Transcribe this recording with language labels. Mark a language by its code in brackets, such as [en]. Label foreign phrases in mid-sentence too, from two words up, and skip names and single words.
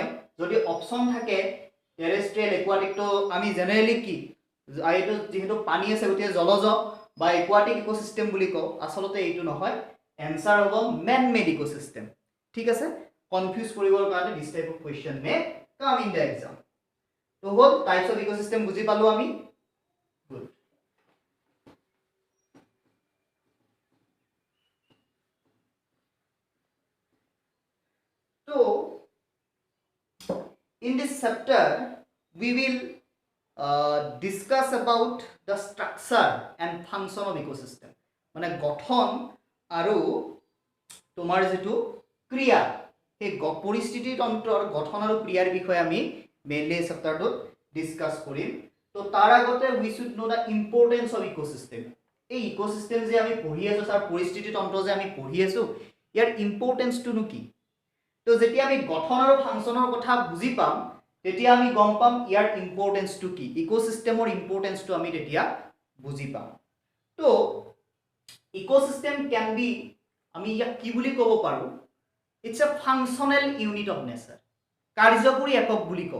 [as] যদি অপশন থাকে টেৰেষ্ট্ৰিয়েল, একুৱাটিক, তো আমি জেনেৰেলি কি এইটো যেহেতু পানী আছে গতিকে জলজ বা একুৱাটিক ইকোসিস্টেম বুলি কওঁ, আচলতে এইটো নহয়, এনসাৰ হ'ব [en] man made ecosystem, [as] ঠিক আছে। কনফিউজ কৰিবৰ কাৰণে [en] this type of question may come in the exam. [as] তো হ'ল [en] types of ecosystem [as] বুজি পালো আমি, গুড। [en] So, in this chapter, we will discuss about the structure and function of ecosystem. [as] মানে গঠন আৰু তোমাৰ যেটো ক্ৰিয়া, এই পৰিস্থিতি তন্ত্ৰৰ গঠন আৰু ক্ৰিয়াৰ বিষয়ে আমি মেইনলি এই চেপ্টাৰটোত ডিসকাস কৰিম। তো তাৰ আগতে [en] we should know the importance of ecosystem. [as] এই ইকোসিস্টেম যে আমি পঢ়ি আছো, তাৰ পৰিস্থিতি তন্ত্ৰ যে আমি পঢ়ি আছো, ইয়াৰ ইম্পৰ্টেন্সটো কি? তো যেতিয়া আমি গঠন আৰু ফাংচনৰ কথা বুজি পাম, তেতিয়া আমি গম পাম ইয়াৰ ইম্পৰ্টেন্সটো কি, ইকোসিস্টেমৰ ইম্পৰ্টেন্সটো আমি তেতিয়া বুজি পাম। তো ইকোসিস্টেম [en] can be, [as] আমি ইয়াক কি বুলি ক'ব পাৰো, [en] it's a functional unit of nature, [as] কাৰ্যকৰী একক বুলি কওঁ।